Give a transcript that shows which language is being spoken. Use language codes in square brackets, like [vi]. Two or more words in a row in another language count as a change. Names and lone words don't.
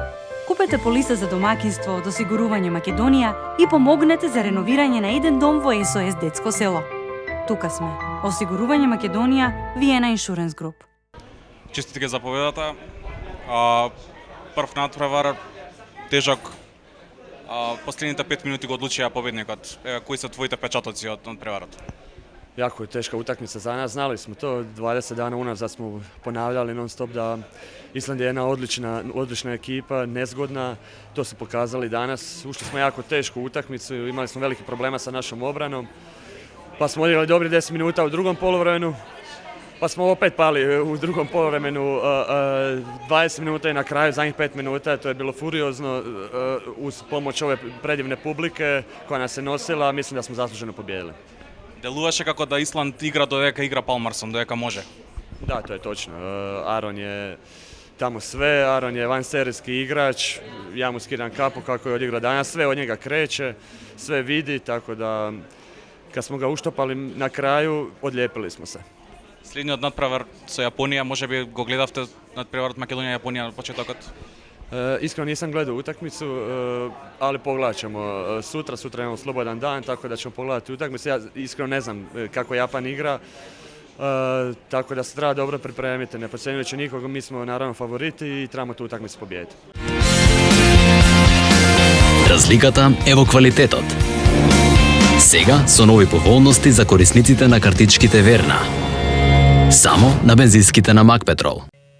[mk] Купете полиса за домакинство од Осигурување Македонија и помогнете за реновирање на еден дом во СОС Детско село. Тука сме. Осигурување Македонија, Виена Insurance Group. Честитке за победата. Прв натпревар, тежок. Последните 5 минути го одлучија победникот. Кои се твоите печатоци од надпреварот? [hr] Jako je teška utakmica za nas, znali smo to, 20 dana unazad smo ponavljali non stop da Island je jedna odlična ekipa, nezgodna, to su pokazali danas. Ušli smo jako tešku utakmicu, imali smo velike problema sa našom obranom, pa smo odigrali dobri 10 minuta u drugom poluvremenu, pa smo opet pali u drugom poluvremenu 20 minuta i na kraju, zadnjih 5 minuta, to je bilo furiozno uz pomoć ove predivne publike koja nas je nosila, mislim da smo zasluženo pobijedili. [mk] Делуваше како да Исланд игра додека игра Палмарсон, додека може. [hr] Da, to je točno. Aron je tamo sve, Aron je vanserijski igrač, ja mu skidam kapu kako je odigrao danas, sve od njega kreće, sve vidi, tako da kad smo ga uštopali na kraju, odlijepili smo se. [mk] Следниот надпревар со Јапонија, можеби го гледавте надпреварот Македонија-Јапонија на почетокот? [hr] Iskreno nisam gledao utakmicu, ali pogledat ćemo sutra imamo slobodan dan, tako da ćemo pogledati utakmicu. Ja iskreno ne znam kako Japan igra, tako da se treba dobro pripremiti, ne podcjenjujući nikoga, mi smo naravno favoriti i trebamo tu utakmicu pobijediti. [mk] Разликата е во квалитетот. Сега со нови поволности за корисниците на картичките Верна. Само на бензинските на Макпетрол.